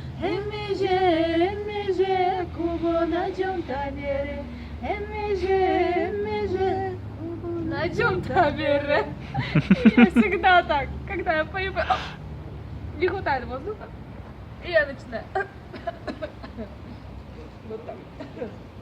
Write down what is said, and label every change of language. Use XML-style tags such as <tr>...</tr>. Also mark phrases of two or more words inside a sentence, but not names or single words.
<ru>эммеже, кубана джом табере, эммеже, кубана джом табере. Я всегда так, когда я пою, не хватает воздуха, и я начинаю. Вот так.</ru>